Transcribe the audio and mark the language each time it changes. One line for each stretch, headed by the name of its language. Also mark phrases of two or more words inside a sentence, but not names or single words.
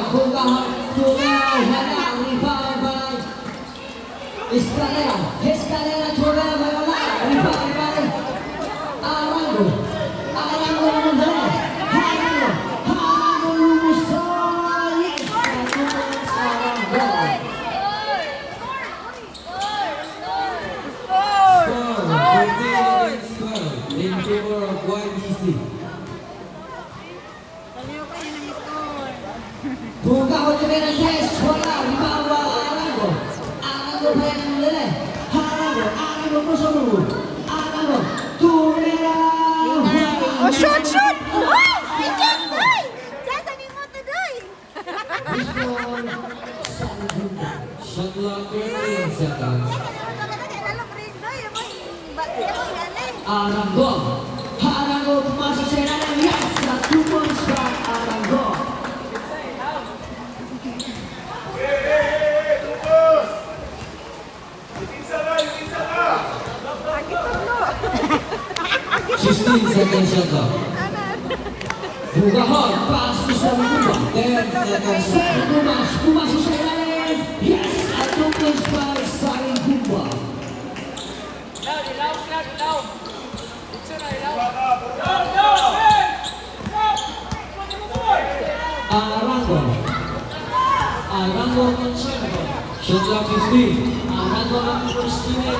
Filipino: Hala, rebound. Escalera Tumera Hala, rebound. Arango Mundana. Harango Lumusol. Yes, Arango.
English: Score 13 in favor of YBC.
Filipino: Bugahon Tumera yes, wala, rebound Arango pa yan nila. Arango Musomu. Arango Tumera.
English: Oh, shoot!
Filipino: Ay, Jan, doy! Jan, sabi mo to, doy!
English: Shot clock 13 seconds.
Filipino: Arango pumasok sa ilalim.
English: Yes, na 2 points from Arango. Sustain seconds shot clock. Bugahon, pass to Sariguba. 10 seconds. Sariguba,
Filipino: pumasok sa ilalim.
English: Yes, at 2 points by Sariguba. Arango Conchorno. Shot clock 15. Arango ang first unit.